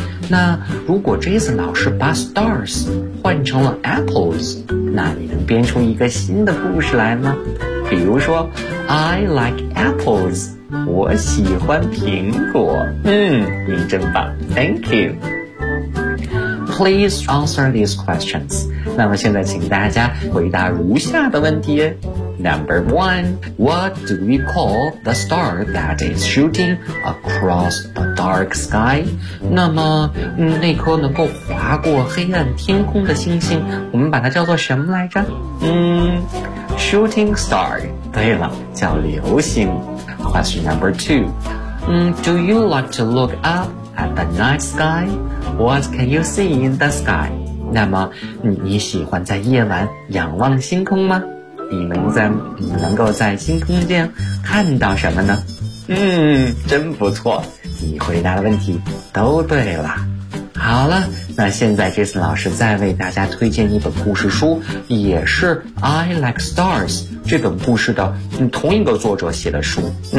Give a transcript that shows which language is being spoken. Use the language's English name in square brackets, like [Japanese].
[Chinese] 那如果 Jason 老师把 stars 换成了 apples， 那你能编出一个新的故事来吗？比如说 [English] I like apples， [Chinese] 我喜欢苹果。您真棒， [English] Thank you。Please answer these questions。 [Chinese] 那么现在请大家回答如下的问题。 [English] Number one, what do we call the star that is shooting across the dark sky? [Chinese] 那么，那颗能够划过黑暗天空的星星，我们把它叫做什么来着？ [English] Shooting star. [Chinese] 对了，叫流星。 [English] Question number two, do you like to look up at the night sky? What can you see in the sky? [Chinese] 那么，你喜欢在夜晚仰望星空吗？你能够在星空间看到什么呢？真不错，你回答的问题都对了。好了，那现在Jason老师再为大家推荐一本故事书，也是 I Like Stars 这本故事的同一个作者写的书。